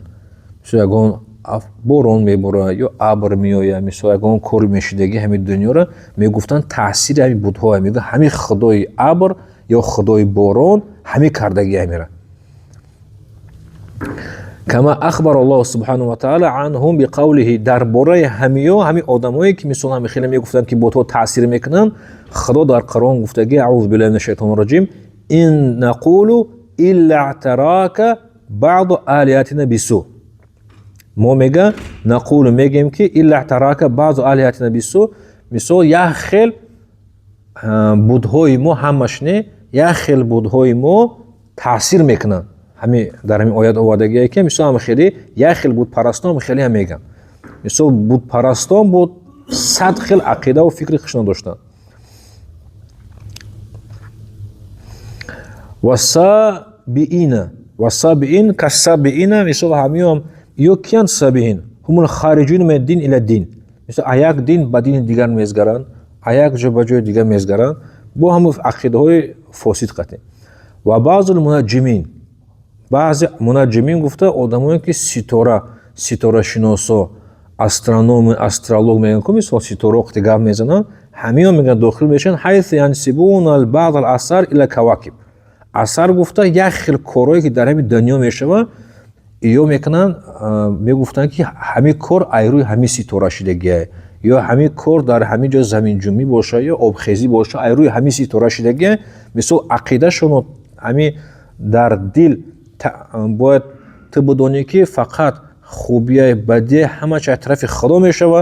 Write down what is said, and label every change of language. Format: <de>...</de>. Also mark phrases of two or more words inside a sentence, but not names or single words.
<tg>мисол ягон борон меборад ё абр меояд, мисол ягон кори мешидаги ҳамин дунёро мегуфтанд таъсири ҳамин будҳоа, мегӯянд ҳамин худои абр ё худои борон ҳамин кардаги ҳамира.</tg> <ar>كما أخبر الله سبحانه وتعالى عنهم بقوله,</ar> <tg>дар бораи ҳамиё ҳамин одамое ки мисол ҳамин хеле мегуфтанд ки будҳо таъсир мекунанд, худо дар Қуръон гуфтаги</tg> <ar>أعوذ بالله من الشيطان الرجيم إن نقول إلا اعتراك بعض آلهتنا بسوء.</ar> <tg>мо мега нақулу мегем ки</tg> <ar>إلا اعتراك بعض آلهتنا بسوء.</ar> <tg>мисол як хел будҳои мо ҳамаш не, як хел будҳои мо таъсир мекунанд. ҳамин дар ҳамин оят овардагие ки мисол ҳам хеле як хел будпарастон ҳам хеле ҳам мегам. мисол будпарастон буд 100 хел ақидаву фикри хушна доштанд.</tg> <ar>والصابئين كالصابئين,</ar> <tg>мисол ҳамиём ё киян</tg> <ar>الصابئين هم الخارجون من دين إلى دين.</ar> <tg>мисол а як дин ба дини дигар мезгаранд, а як ҷо ба ҷои дигар мезгаранд, бо ҳамун ақидаҳои фосид қатъи.</tg> <ar>وبعض المنجمين,</ar> <tg>баъзе мунаҷҷимин гуфта одамое ки ситорашиносо, астрономи, астролог мегӯянд ки мисол ситора вақте гап мезананд, ҳамиён мегӯянд дохил мешаванд</tg> <ar>حيث ينسبون بعض الآثار إلى الكواكب.</ar> <tg>асар гуфта як хел корое ки дар ҳамин дунё мешаванд, ё мекунанд мегуфтанд ки ҳамин кор ай рӯи ҳамин ситора шидагиае, ё ҳамин кор дар ҳамин ҷо заминҷунбӣ боша ё обхезӣ боша ай рӯи ҳамин ситора шидагиае. мисол ақидашон ҳамин дар дил бояд ту бидонӣ ки фақат хубияи бадие ҳамач ай тарафи худо мешава.</tg>